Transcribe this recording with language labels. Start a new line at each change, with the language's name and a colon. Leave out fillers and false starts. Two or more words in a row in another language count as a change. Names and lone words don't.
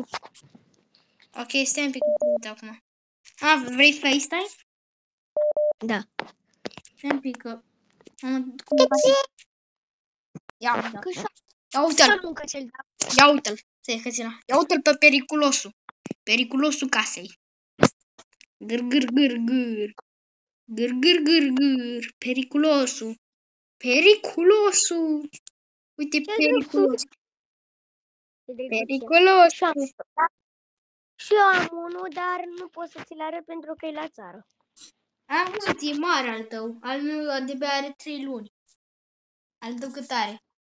Romanian: Ok, stai un pic acum. Vrei FaceTime? Da. Stai un pic că... Ia uite-l. Ia uite-l. Ia uite-l pe periculosul. Periculosul casei. Gâr, gâr, gâr, gâr. Gâr, gâr, gâr, gâr. Periculosul. Periculosul. Uite, periculosul. Periculosul. Și eu am unul, dar nu pot să ți-l arăt pentru că e la țară. Am văzut, e mare al tău. Al meu de-abia are 3 luni. Al tău cât are?